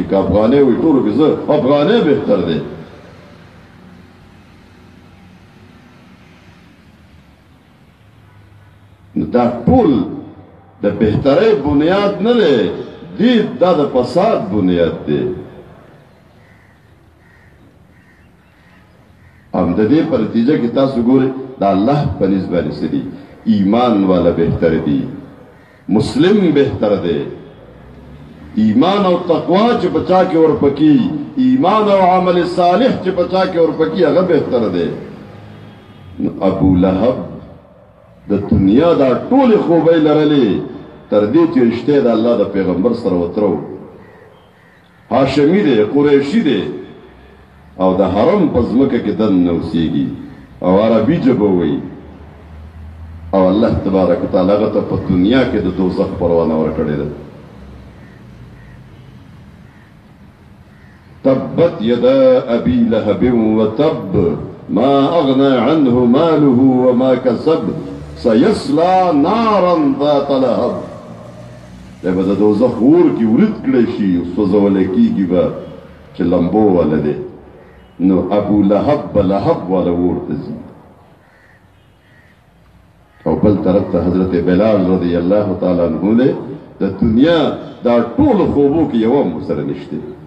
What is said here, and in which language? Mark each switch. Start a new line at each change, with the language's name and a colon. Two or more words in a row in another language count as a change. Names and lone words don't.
Pashto: که افغانی وایي ټولو کې زه افغانی بهتر دی. نو دا ټول د بهترۍ بنیاد نه دی دا د فساد بنیاد دی. هم د دې په نتیجه کې تاسو ګورئ د الله په نسبت باندې څه دي ایمان والا بهتر دي مسلم بہتر دے ایمان او تقوا چې بچا کې ور پکی ایمان او عمل صالح چې بچا کې ور پکی هغه بهتر دی ابو لهب د دنیا دا ټول خوبې لرلې تر دې چې رشته د الله د پیغمبر سره وترو هاشمی دی قریشی دی او د حرم په ځمکه کې دن نوسیږي او عربي ژبه وایي او الله تبارک وتعالی هغه ته په دنیا کې د دوزخ پروانه ورکړې ده
Arabic: تبت يدا أبي لهب وتب ما أغنى عنه ماله وما كسب سيصلى نارا ذات لهب
Pashto: لما د دوزخ اور کې ورد کړی شي سوځول کېږي به چې لمبو والا دی نو ابو لهب به لهب والا اور ته ځي او بل طرف ته حضرت بلال
Arabic: رضی الله تعالی عنہ
Pashto: دی د دنیا دا ټول خوبو کې یو هم سره نشته